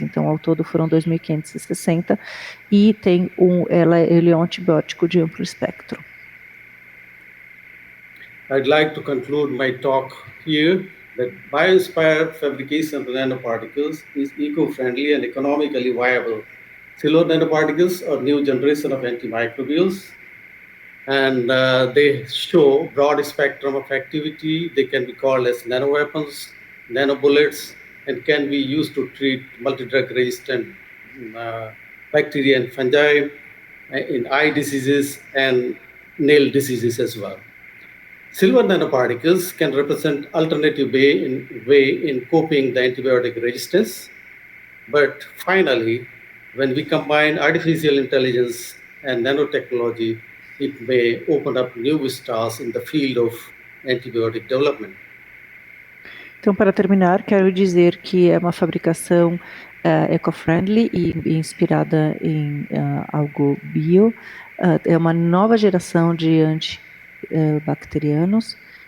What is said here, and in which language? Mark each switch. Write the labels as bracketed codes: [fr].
[pt] Então, ao todo foram 2.560, e ele é um antibiótico de amplo espectro. [en] I'd like to conclude my talk here that bio-inspired fabrication of nanoparticles is eco-friendly and economically viable. Silver nanoparticles are new generation of antimicrobials, and they show broad spectrum of activity. They can be called as nanoweapons, nanobullets, and can be used to treat multi-drug resistant uh, bacteria and fungi in eye diseases and nail diseases as well. Silver nanoparticles can represent alternative way in coping the antibiotic resistance. But finally, when we combine artificial intelligence and nanotechnology, it may open up new vistas in the field of antibiotic development. [pt] Então, para terminar, quero dizer que é uma fabricação eco-friendly e inspirada em algo bio. É uma nova geração de antibacterianos.